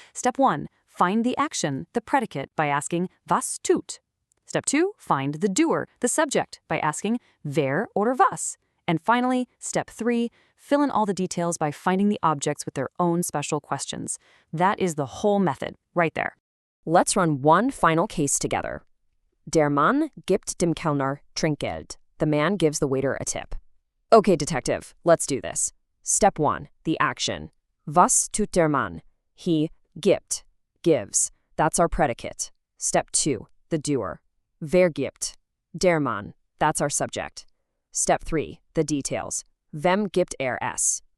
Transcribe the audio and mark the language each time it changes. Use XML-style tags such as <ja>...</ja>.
<en>Step 1, find the action, the predicate, by asking</en> <de>was tut.</de> <en>Step 2, find the doer, the subject, by asking</en> <de>wer oder was.</de> <en>And finally, step 3, fill in all the details by finding the objects with their own special questions. That is the whole method, right there. Let's run one final case together.</en> <de>Der Mann gibt dem Kellner Trinkgeld.</de> <en>The man gives the waiter a tip. Okay, detective, let's do this. Step 1, the action.</en> <de>Was tut der Mann?</de> <en>He gibt, gives. That's our predicate. Step 2, the doer.</en> <de>Wer gibt? Der Mann.</de> <en>That's our subject. Step 3, the details.</en> <de>Wem gibt es?</de>